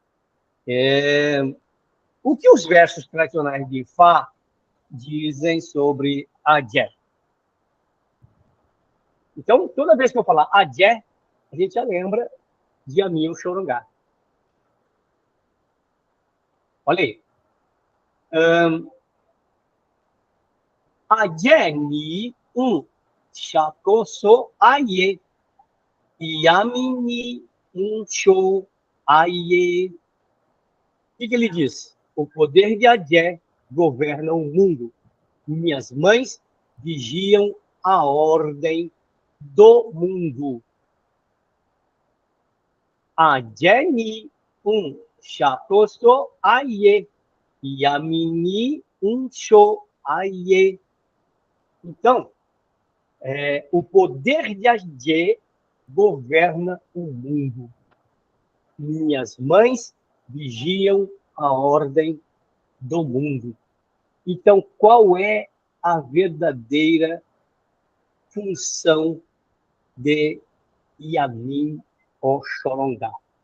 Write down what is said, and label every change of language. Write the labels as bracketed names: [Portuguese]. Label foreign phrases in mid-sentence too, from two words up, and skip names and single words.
[Portuguese] O que os versos tradicionais de Fá dizem sobre Adé? Então, toda vez que eu falar Adé, a gente já lembra de Aninho Chorongá. Olha aí. [Yoruba] Adé ni shakoso aie, yami ni show aie. [Portuguese] O que ele diz? O poder de Adé governa o mundo. Minhas mães vigiam a ordem do mundo. [Yoruba] Adé ni shakoso aie, yami ni show aie. [Portuguese] Então, o poder de Adé governa o mundo. Minhas mães vigiam a ordem do mundo. Então, qual é a verdadeira função de Yamin Oxorongá?